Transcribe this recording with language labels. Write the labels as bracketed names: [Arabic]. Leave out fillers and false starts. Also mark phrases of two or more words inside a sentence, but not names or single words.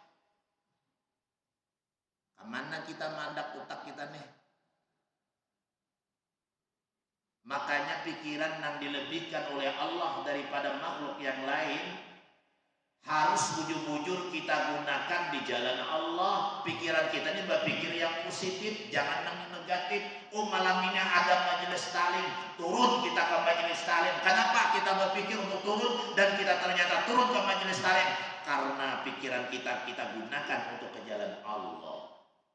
[Banjar] Kemana kita mandak utak kita nih? Makanya pikiran yang dilebihkan oleh Allah daripada makhluk yang lain harus bujur-bujur kita gunakan di jalan Allah. [Indonesian] Pikiran kita ini berpikir yang positif, jangan yang negatif. Oh malam ini ada majelis taklim, turun kita ke majelis taklim. Kenapa kita berpikir untuk turun dan kita ternyata turun ke majelis taklim? Karena pikiran kita gunakan untuk ke jalan Allah.